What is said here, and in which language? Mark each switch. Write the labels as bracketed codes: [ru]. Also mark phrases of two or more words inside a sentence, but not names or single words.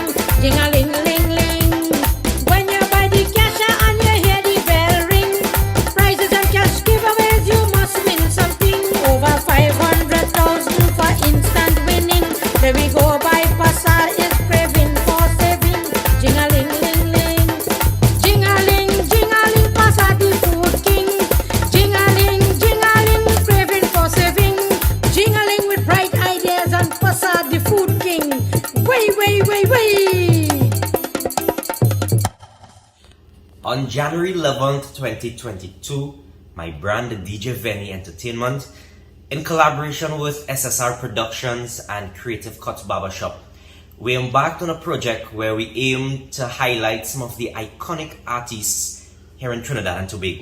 [en] Jing-a-ling, ling, ling. When you buy the cashier and you hear the bell ring, prizes and cash giveaways, you must win something. Over 500,000 for instant winning. There we go, by Persad is craving for saving. Jing-a-ling, ling, ling. Jing-a-ling, jing-a-ling, Persad the food king. Jing-a-ling, jing-a-ling, craving for saving. Jing-a-ling with bright ideas and Persad the food king. Way, way, way, way. On January 11th, 2022, my brand Deejay Venny Entertainment, in collaboration with SSR Productions and Kreative Cutz Barbershop, we embarked on a project where we aim to highlight some of the iconic artists here in Trinidad and Tobago.